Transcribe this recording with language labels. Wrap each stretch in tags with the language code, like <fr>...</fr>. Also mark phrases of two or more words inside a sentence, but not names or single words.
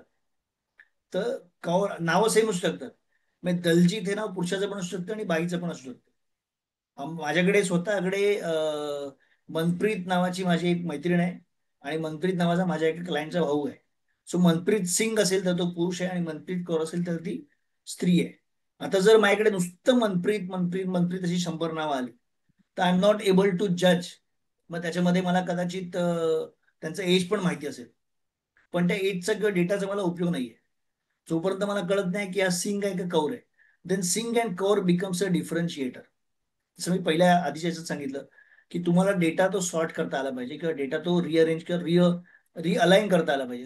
<mr>तर कौर नावं सेम असू शकतात. म्हणजे दलजीत हे नाव पुरुषाचं पण असू शकतं आणि बाईचं पण असू शकतं. माझ्याकडे स्वतःकडे मनप्रीत नावाची माझी एक मैत्रीण आहे आणि मनप्रीत नावाचा माझ्या एका क्लायंटचा भाऊ आहे. सो मनप्रीत सिंग असेल तर तो पुरुष आहे आणि मनप्रीत कौर असेल तर ती स्त्री आहे. आता जर माझ्याकडे नुसतं मनप्रीत मनप्रीत मनप्रीत अशी 100 नावं आली तर</mr> <en>I am not able to judge.</en> <mr>मग त्याच्यामध्ये मला कदाचित त्यांचं एज पण माहिती असेल, पण त्या एजचा किंवा डेटाचा मला उपयोग नाहीये जोपर्यंत मला कळत नाही की हा सिंग आहे का कौर आहे.</mr> <en>Then Singh and Kaur becomes a differentiator.</en> <mr>जसं मी पहिल्या आधीच्या याच्यात सांगितलं की तुम्हाला डेटा तो सॉर्ट करता आला पाहिजे किंवा डेटा तो रिअरेंज किंवा रिअलाइन करता आला पाहिजे.</mr>